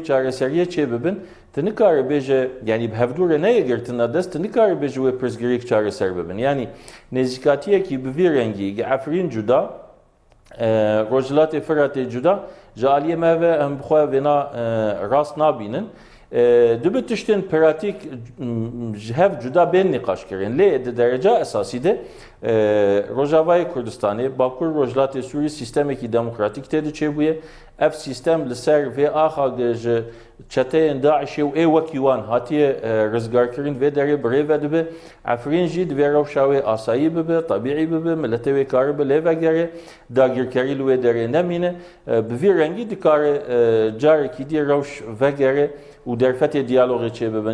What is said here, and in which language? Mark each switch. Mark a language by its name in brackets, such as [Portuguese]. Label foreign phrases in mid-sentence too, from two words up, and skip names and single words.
[Kurdish] çareseriyê çê bibin tu nikare bêje yanî bi hevdûrê neyê girtina dest tu nikare bêje wê pirsgirêk çareser bibin yanî nêzîkatiyekî bi vî rengî Efrîn cuda Rojhilatê Firatê cuda ji aliyê me ve em bi xwe vêna rast nabînin dibe tiştên piratîk ji hev cuda bên nîqaş kirin lê di derece esasî de Rojavayê Kurdistanê Bakur Rojhilatê Sûrî sîstemekî demokratîk tê de çêbûye ئەف سیستەم لەسەر vê ئاخا ji çeteyên Daişê û ê wekî wan hatiye rizgarkirin vê derê birêve dibe Efrîn jî divê rewşa wê asayî bibe, tabîî bibe, milletê wê karibe lê vegere, dagirkerî li wê derê nemîne, bi vî rengî dikare carekî dî rewş vegere û derfetê diyalogê çêbibin.